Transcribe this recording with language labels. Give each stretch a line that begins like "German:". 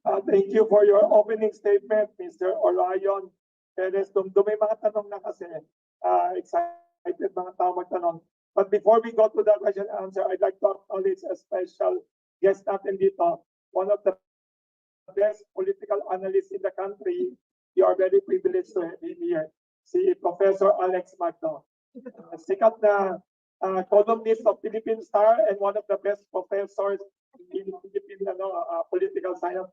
English: Thank you for your opening statement, Mr.
Filipino: Orion Perez. May mga tanong na kasi. Excited mga tao magtanong.
English: But before we go to the question and answer, I'd like to acknowledge a special guest
Filipino: natin dito.
English: One of the best political analysts in the country. You are very privileged to have him here. Si Professor Alex Magno.
Filipino: Sikat na
English: columnist of Philippine Star and one of the best professors in Philippine political science.